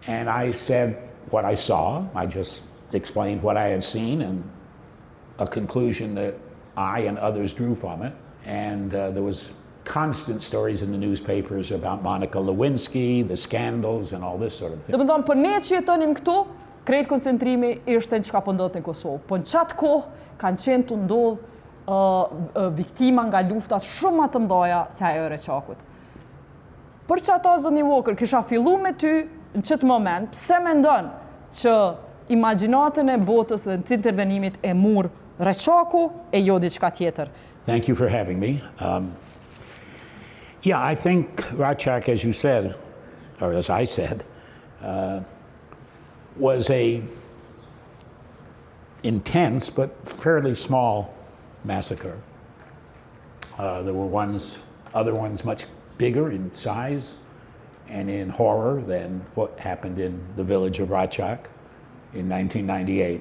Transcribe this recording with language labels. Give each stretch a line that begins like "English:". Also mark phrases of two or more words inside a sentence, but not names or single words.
English: And I said what I saw. I just explained what I had seen and a conclusion that I and others drew from it. And there was constant stories in the newspapers about Monica Lewinsky, the scandals and all this sort of thing.
Albanian: Do të thonë për ne që jetonim këtu, krejt koncentrimi ishte në çka po ndodhte në Kosovë. Po në çat kohë kanë qenë të ndodh viktima nga luftat shumë më të mëdha se ajo e Reçakut. Për çata zoni Walker, kisha fillu me ty në çet moment, pse mendon që imagjinatën e botës dhe të intervenimit e mur Reçaku e jo diçka tjetër?
English: Thank you for having me. Yeah, I think Reçak, as you said, or as I said, was a intense but fairly small massacre. There were other ones much bigger in size and in horror than what happened in the village of Reçak in 1998.